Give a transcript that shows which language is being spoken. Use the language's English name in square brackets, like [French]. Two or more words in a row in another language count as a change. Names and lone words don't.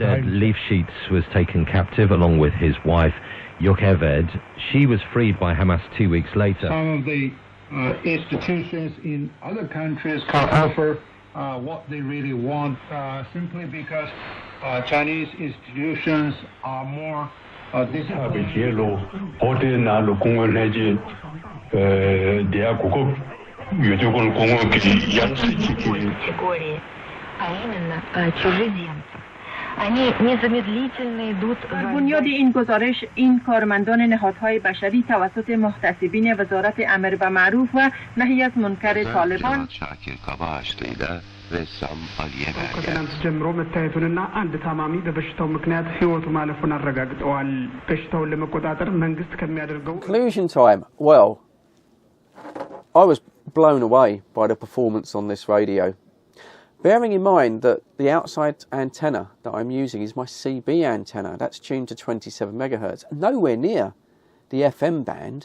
[English] Leaf Sheets was taken captive along with his wife, Yocheved. She was freed by Hamas 2 weeks later. Some of the institutions in other countries can't offer what they really want, simply because Chinese institutions are more disciplined. [Persian] در بنیاد این گزارش این کارمندان نهادهای بشری توسط محتسبین وزارت امر به معروف و نهی از منکر طالبان [Amharic] ከትናንት ጀምሮ መታየቱንና አንድ ታማሚ በበሽታው ምክንያት ህይወቱ ማለፉን አረጋግጠዋል። በሽታውን ለመቆጣጠር መንግስት ከሚያደርገው [English] Conclusion time. Well, I was blown away by the performance on this radio. Bearing in mind that the outside antenna that I'm using is my CB antenna. That's tuned to 27 MHz. Nowhere near the FM band.